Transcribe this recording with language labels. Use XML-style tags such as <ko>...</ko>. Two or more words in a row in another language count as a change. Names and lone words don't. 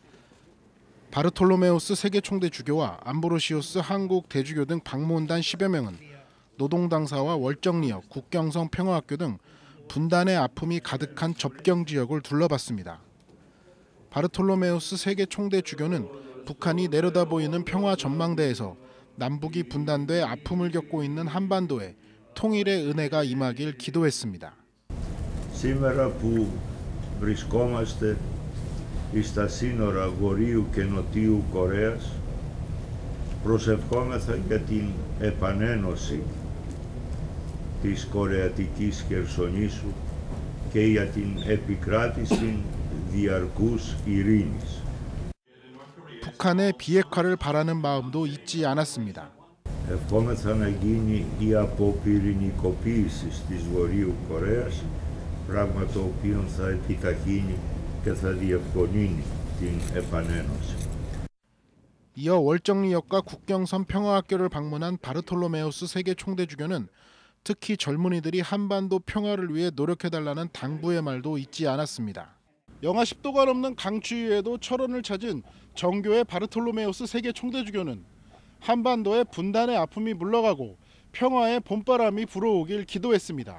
<ko>바르톨로메우스 세계 총대 주교와 암브로시우스 한국 대주교 등 방문단 10여 명은 노동당사와 월정리역, 국경성 평화학교 등 분단의 아픔이 가득한 접경 지역을 둘러봤습니다. 바르톨로메우스 세계 총대 주교는 북한이 내려다보이는 평화 전망대에서 남북이 분단돼 아픔을 겪고 있는 한반도에 통일의 은혜가 임하길 기도했습니다.</ko> <el>Σήμερα που βρισκόμαστε στα σύνορα Βορείου και Νοτιού Κορέας, προσευχόμεθα για την επανένωση της Κορεατικής Χερσονήσου και για την επικράτηση διαρκούς ειρήνης.</el> <ko>북한의 비핵화를 바라는 마음도 잊지 않았습니다.</ko> <el>Ευχόμεθα να γίνει η αποπυρηνικοποίηση της Βορείου Κορέας, πράγμα το οποίο θα επιταχύνει και θα διευκολύνει την επανένωση.</el> <ko>이어 월정리역과 국경선 평화학교를 방문한 바르톨로메우스 세계 총대 주교는 특히 젊은이들이 한반도 평화를 위해 노력해달라는 당부의 말도 잊지 않았습니다. 영하 10도가 넘는 강추위에도 철원을 찾은 정교회 바르톨로메우스 세계 총대 주교는 한반도의 분단의 아픔이 물러가고 평화의 봄바람이 불어오길 기도했습니다.</ko>